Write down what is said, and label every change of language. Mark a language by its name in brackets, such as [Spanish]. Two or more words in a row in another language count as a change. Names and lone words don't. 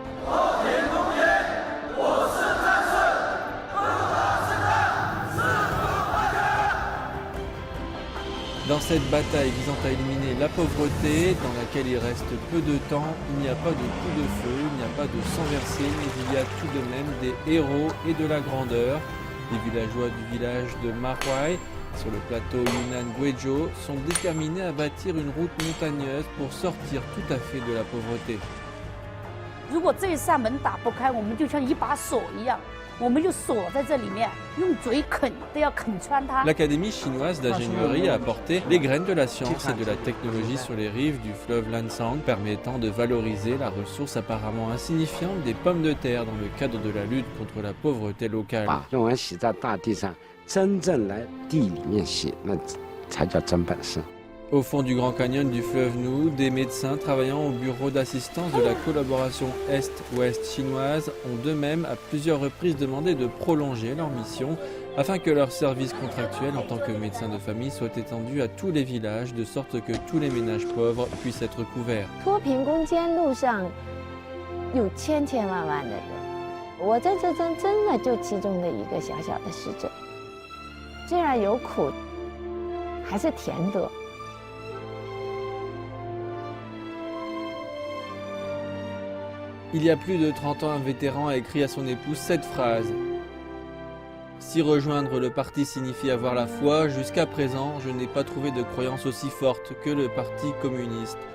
[French] Dans cette bataille visant à éliminer la pauvreté, dans laquelle il reste peu de temps, il n'y a pas de coup de feu, il n'y a pas de sang versé, mais il y a tout de même des héros et de la grandeur. Les villageois du village de Mahuai, sur le plateau Yunnan-Guizhou, sont déterminés à bâtir une route montagneuse pour sortir tout à fait de la pauvreté. [Chinese] 如果这一扇门打不开，我们就像一把锁一样，我们就锁在这里面，用嘴啃都要啃穿它。 [French] L'Académie chinoise d'ingénierie a apporté les graines de la science et de la technologie sur les rives du fleuve Lansang, permettant de valoriser la ressource apparemment insignifiante des pommes de terre dans le cadre de la lutte contre la pauvreté locale. [Chinese] 把论文写在大地上，真正来地里面写，那才叫真本事。 [French] Au fond du Grand Canyon du fleuve Nou, des médecins travaillant au bureau d'assistance de la collaboration Est-Ouest chinoise ont d'eux-mêmes à plusieurs reprises demandé de prolonger leur mission afin que leur service contractuel en tant que médecin de famille soit étendu à tous les villages de sorte que tous les ménages pauvres puissent être couverts. [Chinese] 脱贫攻坚路上有千千万万的人，我在这真的就其中的一个小小的使者。虽然有苦，还是甜的。 [French] Il y a plus de 30 ans, un vétéran a écrit à son épouse cette phrase. Si rejoindre le parti signifie avoir la foi, jusqu'à présent, je n'ai pas trouvé de croyance aussi forte que le parti communiste.